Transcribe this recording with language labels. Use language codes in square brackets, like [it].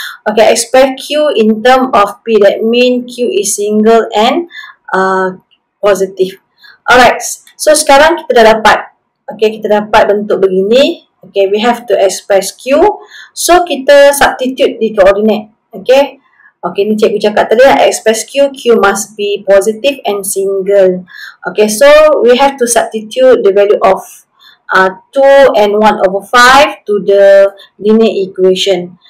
[en] Okay, express q in term of p. That means q is single and positive. [ms] Alright, so sekarang kita dah dapat. Okay, kita dapat bentuk begini. [en] Okay, we have to express q. So, [ms] kita substitute di coordinate. [en] Okay. [ms] Okay, ni cikgu cakap tadi lah, [en] express q must be positive and single. Okay, so we have to substitute the value of 2 and 1 over 5 to the linear equation.